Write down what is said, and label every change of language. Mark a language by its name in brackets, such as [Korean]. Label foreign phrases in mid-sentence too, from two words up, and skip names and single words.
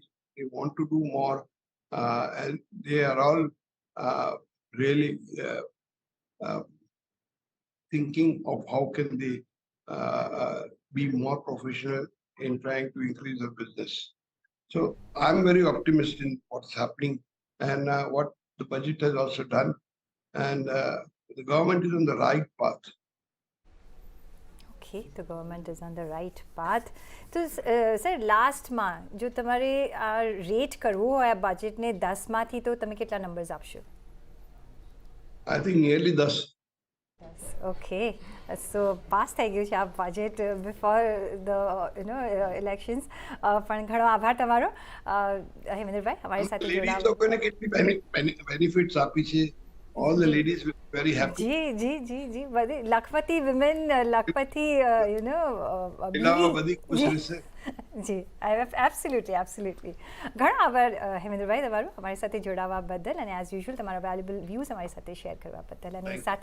[English] They want to do more, and they are all really uh, thinking of how can they be more professional in trying to increase their business. So I'm very optimistic in what's happening and what the budget has also done. And the government is on the right path. ઓકે તો government is on the right path. [Gujarati] તો સર લાસ્ટમાં જો તમારે આ રેટ કરવો હોય આ બજેટને 10માંથી તો તમે કેટલા નંબર્સ આપશો? [English] I think nearly 10. okay so pass [Gujarati] થઈ ગયું છે આ [English] budget before the elections. [Gujarati] પણ ઘણો આભાર તમારો હેમેન્દ્રભાઈ અમારી સાથે લેડીઝ જોડાવા. લોકોને કેટલી બેનિફિટ્સ આપી છે. [English] All the ladies were very happy. [Gujarati] જી જી જી જી બધી લખપતિ વિમેન લખપતિ મહિલાઓ બધી ખુશ રહેશે. [English] જી absolutely absolutely. [Gujarati] ઘણો આભાર હેમેન્દ્રભાઈ તમારો અમારી સાથે જોડાવા બદલ અને [English] as usual [Gujarati] તમારા [English] valuable views [Gujarati] અમારી સાથે શેર કરવા બદલ. અને [English] Thank you.